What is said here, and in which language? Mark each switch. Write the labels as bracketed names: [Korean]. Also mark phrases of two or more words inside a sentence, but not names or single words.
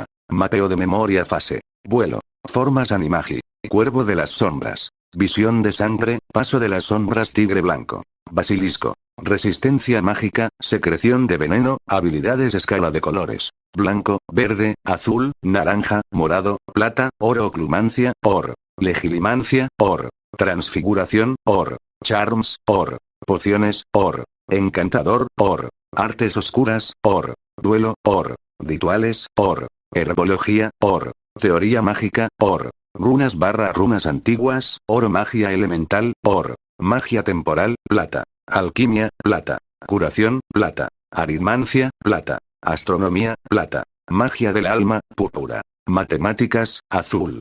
[Spanish] Mapeo de memoria. Fase. Vuelo. Formas animagi. Cuervo de las sombras. Visión de sangre. Paso de las sombras. Tigre blanco. Basilisco. Resistencia mágica. Secreción de veneno. Habilidades. Escala de colores. Blanco, verde, azul, naranja, morado, plata, oro. Oclumancia, or. Legilimancia, or. Transfiguración, or. Charms, or. Pociones, or. Encantador, or. Artes oscuras, or. Duelo, or. Rituales, or. Herbología, or. Teoría mágica, or. Runas antiguas, or. Magia elemental, or. Magia temporal, plata. Alquimia, plata. Curación, plata. Aritmancia, plata. Astronomía, plata. Magia del alma, púrpura. Matemáticas, azul.